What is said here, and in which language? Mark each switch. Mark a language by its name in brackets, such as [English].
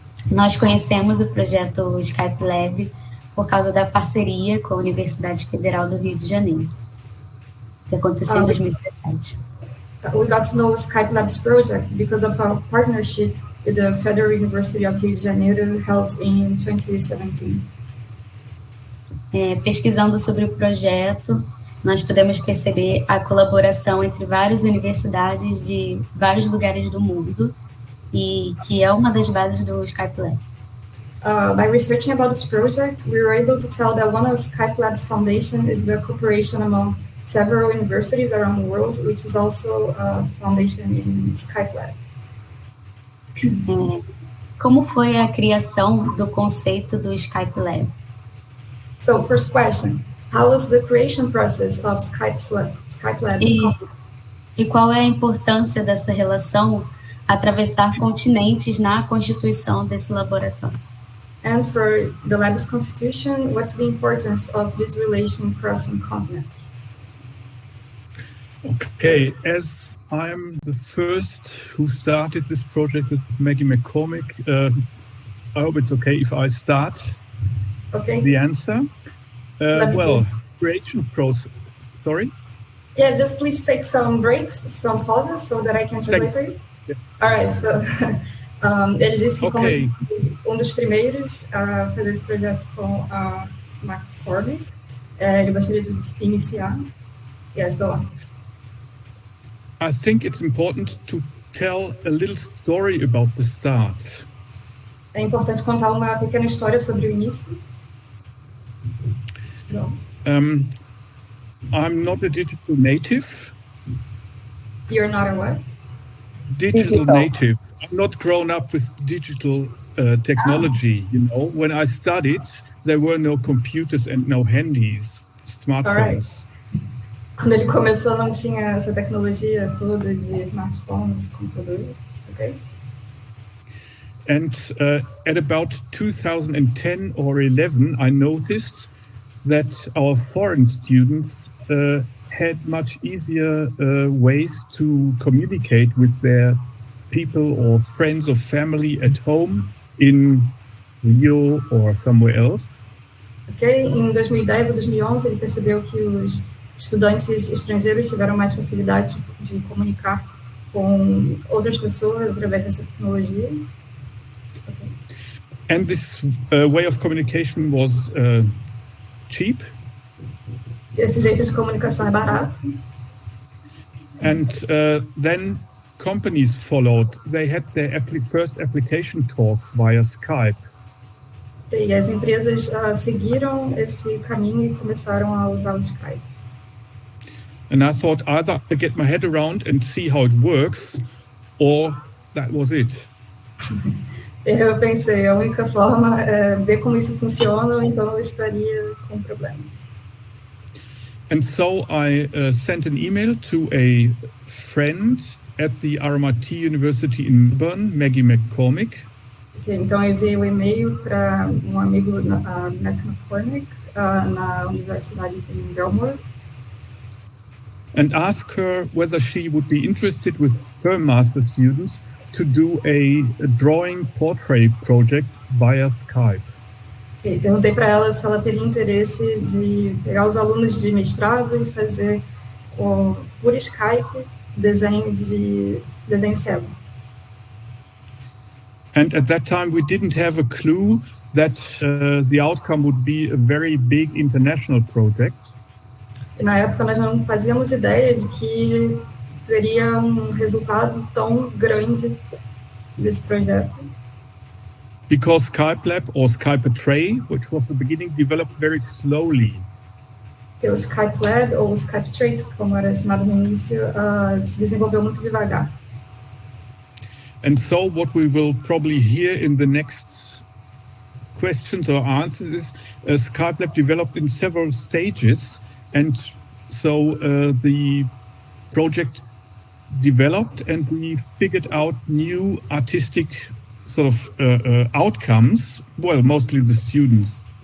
[Portuguese] Nós conhecemos o projeto Skype Lab por causa da parceria com a Universidade Federal do Rio de Janeiro. que aconteceu em 2017. [English] We got to know Skype Lab's project because of a partnership with the Federal University of Rio De Janeiro held in 2017. [Portuguese] Pesquisando sobre o projeto, nós podemos perceber a colaboração entre várias universidades de vários lugares do mundo, e que é uma das bases do Skype Lab. [English] By researching about this project, we were able to tell that one of Skype Lab's foundation is the cooperation among several universities around the world, which is also a foundation in Skype Lab. [Portuguese] Como foi a criação do conceito do Skype Lab? [English] So, first question, how was the creation process of Skype Lab's concept? [Portuguese] E qual é a importância dessa relação atravessar continentes na constituição desse laboratório? [English] And for the lab's constitution, what's the importance of this relation crossing continents? Okay, as I'm the first who started this project with Maggie McCormick, I hope it's okay if I start the answer. Well, creation process, sorry? Yeah, just please take some breaks, some pauses so that I can translate for you. Yes. All right, so [Portuguese] ele disse que como dos primeiros a fazer esse projeto com a McCormick, ele gostaria de iniciar. [English] Yes, go on. I think it's important to tell a little story about the start. [Portuguese] É importante contar uma pequena história sobre o início. [English] No. I'm not a digital native. You're not a what? Digital native. I'm not grown up with digital technology, you know. When I studied, there were no computers and no handies, smartphones. [Portuguese] Quando ele começou, não tinha essa tecnologia toda de smartphones, computadores, okay? [English] And at about 2010 or 11, I noticed that our foreign students had much easier ways to communicate with their people or friends or family at home in Rio or somewhere else. [Portuguese] Ok, em 2010 ou 2011 ele percebeu que os estudantes estrangeiros tiveram mais facilidade de comunicar com outras pessoas através dessa tecnologia. [English] Okay. And this way of communication was cheap. [Portuguese] Esse jeito de comunicação é barato. [English] And then companies followed. They had their first application talks via Skype. [Portuguese] E as empresas seguiram esse caminho e começaram a usar o Skype. [English] And I thought either I get my head around and see how it works, or that was it. [Portuguese] Eu pensei, a única forma é ver como isso funciona, ou então eu estaria com problemas. [English] And so I sent an email to a friend at the RMIT University in Melbourne, Maggie McCormick. [Portuguese] Okay, então eu enviei um e-mail para um amigo McCormick na Universidade de Melbourne. [English] And asked her whether she would be interested with her master students to do a drawing portrait project via Skype. [Portuguese] Okay, perguntei para ela se ela teria interesse de pegar os alunos de mestrado e fazer por Skype desenho cego. [English] And at that time we didn't have a clue that the outcome would be a very big international project. [Portuguese] E na época nós não fazíamos ideia de que seria um resultado tão grande desse projeto. [English] Because Skype Lab or Skypetrait, which was the beginning, developed very slowly. [Portuguese] O Skype Lab ou Skypetrait, como era chamado no início, se desenvolveu muito devagar. [English] And so what we will probably hear in the next questions or answers is Skype Lab developed in several stages. And so the project developed and we figured out new artistic sort of outcomes, well, mostly the students.